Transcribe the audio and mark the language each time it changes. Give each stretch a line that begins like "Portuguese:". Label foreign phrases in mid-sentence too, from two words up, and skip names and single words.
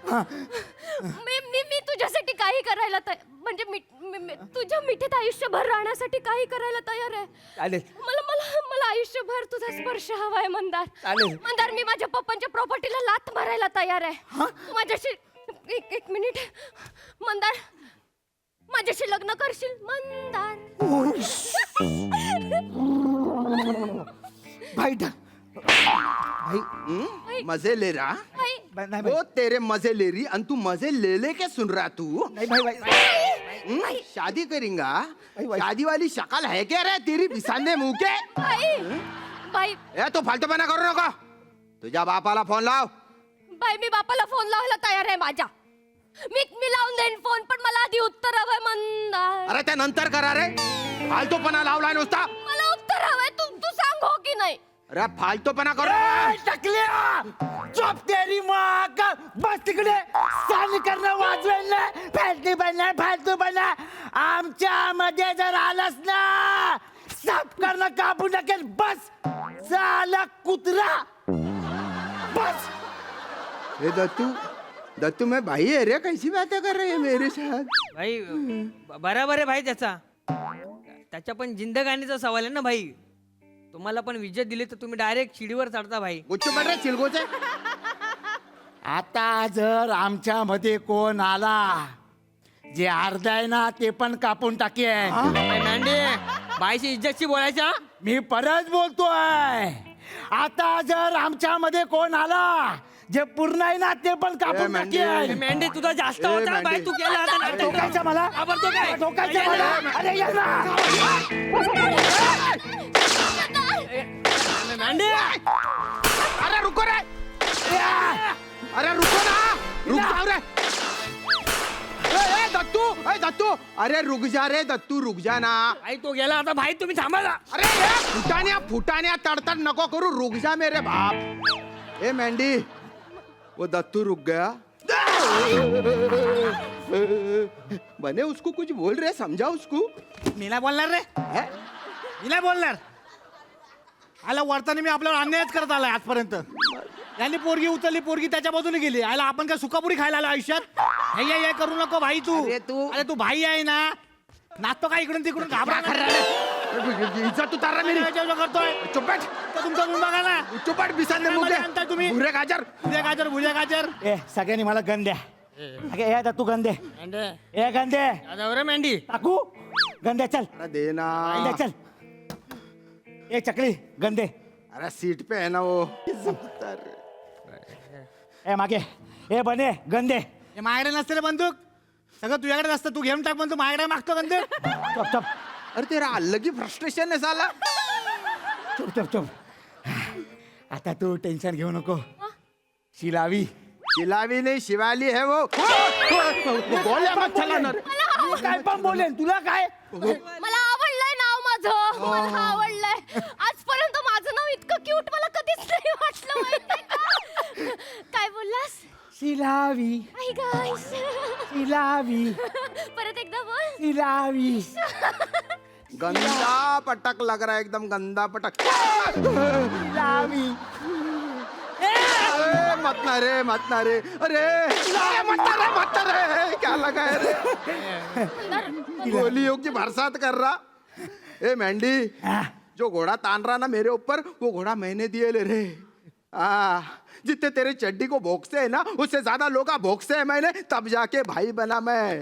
Marathi: मी तुझ्यासाठी काही करायला म्हणजे तुझ्या मिठीत आयुष्यभर राहण्यासाठी काही करायला तयार आहे. चालेल मला मला मला आयुष्यभर तुझा स्पर्श हवाय मंदार. चालेल. मंदार मी माझ्या पप्पांच्या प्रॉपर्टीला लात मारायला तयार आहे. माझ्याशी एक मिनिट मंदार माझ्याशी लग्न करशील मंदार.
Hindi: भाई भाई मजे ले रहा भाई
Marathi: नाही
Hindi: वो तेरे मजे ले रही और तू मजे ले लेके सुन रहा तू भाई भाई शादी करेंगा भाई। शादी वाली शक्ल है क्या रे तेरी बिसाने मुंह के भाई भाई
Marathi: ए तू फालतूपणा करू नका तुझ्या बापाला फोन लाव बाई मी बापाला फोन लावायला तयार आहे माझ्या. मी लावून देईन फोन पण मला आधी उत्तर हवंय मंदार. अरे त्या नंतर करा रे फालतूपणा लावलाय नुसता मला उत्तर हवंय तू सांग हो की नाही. अरे फालतूपणा करू टकल्या चोप
Hindi: तेरी माँ का
Marathi: बस तिकडे सान करणं वाजवेल ना फालतू बना आमच्या मध्ये जर आलास ना साफ करणं कापू नकेल बस झाला कुत्रा बस.
Hindi: ए दत्तू मैं भाई है रे कैसी बातें कर रहे हैं मेरे साथ.
Marathi: भाई बराबर आहे भाई त्याच्या पण जिंदगानीचा सवाल आहे ना भाई. तुम्हाला पण विजय दिली तर तुम्ही डायरेक्ट शिडीवर चढता भाई.
Hindi: गुच्छ पड रे चिलगोचे
Marathi: आता जर आमच्या मध्ये कोण आला जे अर्ध आहे ना ते पण कापून टाकेन. नांडे बाईशी इज्जतशी बोलायचा. मी परत बोलतोय आता जर आमच्या मध्ये कोण आला जे पूर्ण आहे ना ते पण कापून मेंढे. टाकेन. मेंढे तुझा जास्त ए, होता मेंढे. भाई. तू केला आता नाटक. ठोकायचं मला आवडतो काय? ठोकायचं मला अरे ये ना मेंढे
Hindi: अरे रुको रे अरे रुको ना रुक जाओ रे ए दत्तू अरे रुक जा रे दत्तू रुक जा ना.
Marathi: भाई तो गेला आता भाई तुम्ही थांबा ना. अरे ये फुटाण्या तड़तड़ नको करू
Hindi: रुक जा मेरे बाप. ए मेंढी वो दत्तू रुक गया बने उसको कुछ बोल रहे समझा उसको.
Marathi: मी नाही बोलणार रे मी नाही बोलणार आला वर्ताने मी आपल्यावर अन्यायच करत आलाय आजपर्यंत यांनी पोरगी उचलली, पोरगी त्याच्या बाजूने गेली. आयला आपण काय सुकापुरी खायला आलो आयुष्यात? हे करू नको भाई तू. अरे तू भाई आहे ना, नाचतो काय इकडून तिकडून घाबरा
Hindi: इज्जत उतारा मेरी.
Marathi: करतोय. चुपट तो तुमचा मुंग बघा ना.
Hindi: चुपट बिसाने मुके
Marathi: आणताय तुम्ही. भुरे गाजर. भुले गाजर. ए सगळ्यांनी मला गन द्या. ए तू गन दे. ए गन दे. मेंढी टाकू गन द्या. चल अरे दे ना. गन द्या, चल. ए चकली गन दे.
Hindi: अरे सीट पे है ना वो.
Marathi: ए मागे ए बने गन दे. माझ्याकडे नसते रे बंदूक, सगळं तुझ्याकडे असतं. तू घेऊन टाक बंदूक, माझ्याकडे मागतो बंदूक. चप चप.
Hindi: अरे तेरा अलग ही फ्रस्ट्रेशन है साला. चुप चुप चुप.
Marathi: आता तू टेन्शन घेऊ नको. शिलावी
Hindi: शिलावी नहीं शिवाली है वो. गोळ्या मत चला ना रे.
Marathi: काय पण बोलेन तुला काय. मला आवडलंय नाव माझं. मला आवडलंय. आजपर्यंत माझं नाव इतकं क्यूट मला कधीच नाही वाटलं माहितीये का? काय बोललास? शिलावी आई गाईस. शिलावी परत एकदा बोल. शिलावी.
Hindi: गंदा पटक लग रहा है, एकदम गंदा पटक.
Marathi: शिलावी.
Hindi: अरे मत ना रे, मत ना रे. अरे मत ना रे. क्या लगा है रे? गोलियों की बरसात कर रहा. ए मेंढी, जो घोड़ा तान रहा ना मेरे ऊपर, वो घोड़ा मैंने दिए ले रे. जितने तेरे चड्डी को भोंकते है ना, उससे ज्यादा लोग भोंकते है मैंने, तब जाके भाई बना मैं.